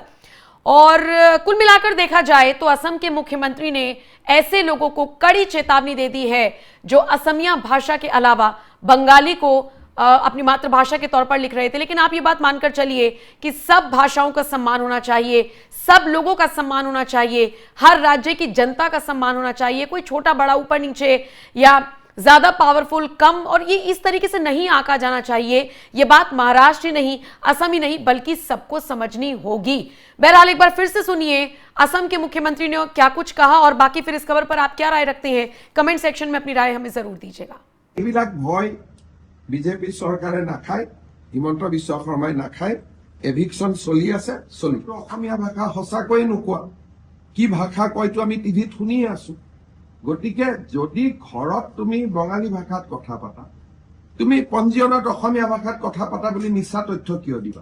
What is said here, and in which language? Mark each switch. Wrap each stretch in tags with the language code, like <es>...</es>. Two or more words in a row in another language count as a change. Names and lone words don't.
<hi>और कुल मिलाकर देखा जाए तो असम के मुख्यमंत्री ने ऐसे लोगों को कड़ी चेतावनी दे दी है जो असमिया भाषा के अलावा बंगाली को अपनी मातृभाषा के तौर पर लिख रहे थे, लेकिन आप ये बात मानकर चलिए कि सब भाषाओं का सम्मान होना चाहिए, सब लोगों का सम्मान होना चाहिए, हर राज्य की जनता का सम्मान होना चाहिए, कोई छोटा बड़ा ऊपर नीचे या ज्यादा पावरफुल कम, और ये इस तरीके से नहीं आंका जाना चाहिए। ये बात महाराष्ट्र ही नहीं, असम ही नहीं, बल्कि सबको समझनी होगी। बहरहाल एक बार फिर से सुनिए असम के मुख्यमंत्री ने क्या कुछ कहा, और बाकी फिर इस खबर पर आप क्या राय रखते हैं</hi> <en>comment section</en> <hi>में अपनी राय हमें जरूर दीजिएगा।</hi> <as>এইবিলাক ভয় বিজেপি চৰকাৰে নাখায়, হিমন্ত বিশ্ব শৰ্মাই নাখায়। এভিকশ্যন চলি আছে, চলি অসমীয়া ভাষা সঁচাকৈয়ে নোকোৱা, কি ভাষা কয়তো আমি টিভিত শুনিয়ে আছো। গতিকে যদি ঘৰত তুমি বঙালী ভাষাত কথা পাতা, তুমি পঞ্জীয়নত অসমীয়া ভাষাত কথা পাতা বুলি মিছা তথ্য কিয় দিবা?</as>